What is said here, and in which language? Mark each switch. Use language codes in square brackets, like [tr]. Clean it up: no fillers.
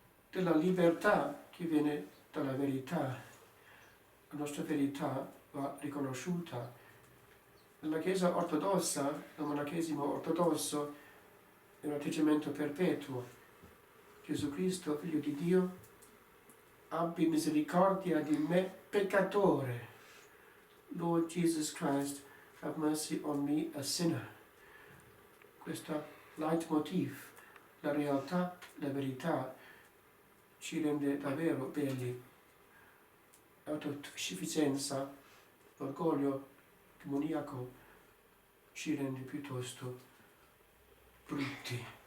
[it] della libertà che viene dalla verità. La nostra verità va riconosciuta. Nella Chiesa ortodossa, nel monachesimo ortodosso, è un atteggiamento perpetuo. Gesù Cristo, Figlio di Dio, abbi misericordia di me, peccatore. [en] Lord Jesus Christ, have mercy on me, a sinner. [it] Questo leitmotiv, la realtà, la verità, ci rende davvero belli. L'autosufficienza, l'orgoglio demoniaco ci rende piuttosto brutti.